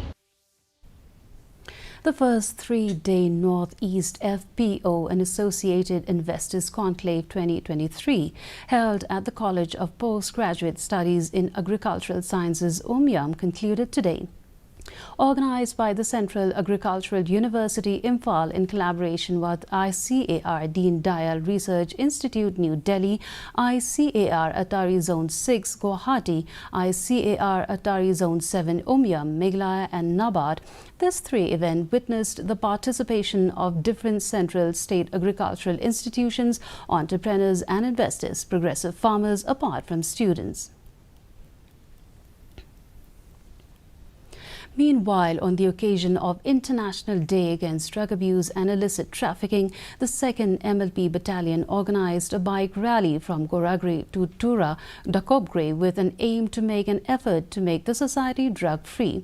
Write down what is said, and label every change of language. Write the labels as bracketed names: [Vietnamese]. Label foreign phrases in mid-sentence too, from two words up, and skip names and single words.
[English] The first three-day Northeast FPO and Associated Investors Conclave 2023, held at the College of Postgraduate Studies in Agricultural Sciences, Umayam, concluded today. Organized by the Central Agricultural University, Imphal, in collaboration with ICAR Deen Dayal Research Institute, New Delhi, ICAR Atari Zone 6, Guwahati, ICAR Atari Zone 7, Umayam, Meghalaya and NABARD, this event witnessed the participation of different central state agricultural institutions, entrepreneurs and investors, progressive farmers apart from students. Meanwhile, on the occasion of International Day Against Drug Abuse and Illicit Trafficking, the 2nd MLP Battalion organized a bike rally from Goragri to Tura, Dakobgre, with an aim to make an effort to make the society drug-free.